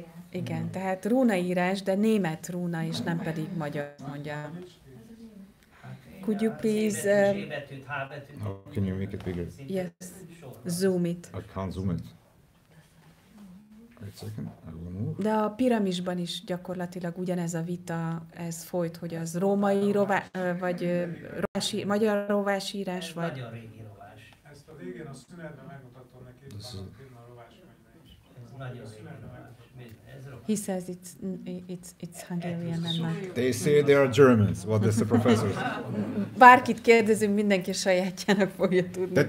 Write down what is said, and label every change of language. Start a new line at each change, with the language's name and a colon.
Hungarian: Igen, tehát rúnaírás, de német rúna, és nem pedig magyar, mondja.
English: Could you please... How can you make it bigger? Yes, zoom it. I can't zoom it. Wait a second, I will move.
Hungarian: De a piramisban is gyakorlatilag ugyanez a vita, ez folyt, hogy az római vagy magyar rovásírás, vagy... Nagyon régi rovás. Ezt a végén a szünetben megmutatom neki, itt van a rováskönyve is. Ez nagyon régi rovás.
English: He says it's Hungarian and not... They say they are Germans. What does the professor say?
Hungarian: Bárkit kérdezünk, mindenki sajátjának fogja tudni.